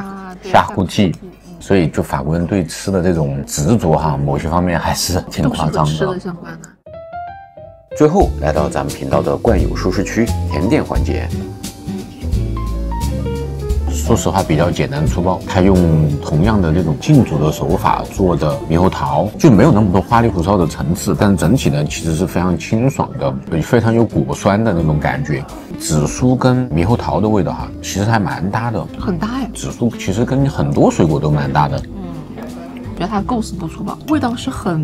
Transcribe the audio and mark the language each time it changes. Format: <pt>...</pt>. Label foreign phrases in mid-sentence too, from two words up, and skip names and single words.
<zh>下戶記，所以就法國人對吃的這種執着哈，某些方面還是挺誇張的。吃的相關的。最後來到咱們頻道的慣有舒適區甜點環節。說實話比較簡單粗暴，他用同樣的這種浸煮的手法做的獼猴桃，就沒有那麼多花裡胡哨的層次，但是整體呢其實是非常清爽的，非常有果酸的那種感覺。紫蘇跟獼猴桃的味道哈，其實還蠻搭的，很搭哎。紫蘇其實跟很多水果都蠻搭的。我覺得它構思不粗暴，味道是很</zh>